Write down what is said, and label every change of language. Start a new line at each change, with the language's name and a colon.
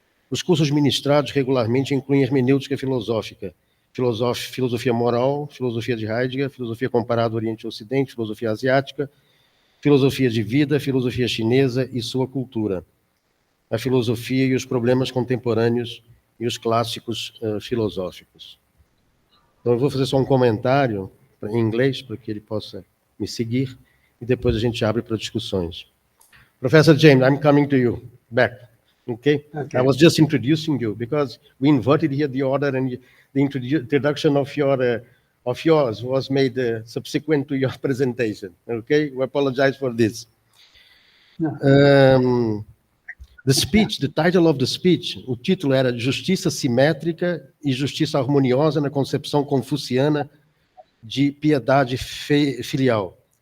Portuguese: Os cursos ministrados regularmente incluem hermenêutica filosófica, filosofia moral, filosofia de Heidegger, filosofia comparada Oriente e Ocidente, filosofia asiática, filosofia de vida, filosofia chinesa e sua cultura, a filosofia e os problemas contemporâneos e os clássicos filosóficos. Então, eu vou fazer só um comentário em inglês para que ele possa me seguir e depois a gente abre para discussões.
English: Professor James, I'm coming to you back. Okay? I was just introducing you because we inverted here the order, and the introduction of yours was made subsequent to your presentation. Okay, we apologize for this. The speech, the title of the speech,
Portuguese: o título era Justiça Simétrica e Justiça Harmoniosa na Concepção Confuciana de Piedade Filial.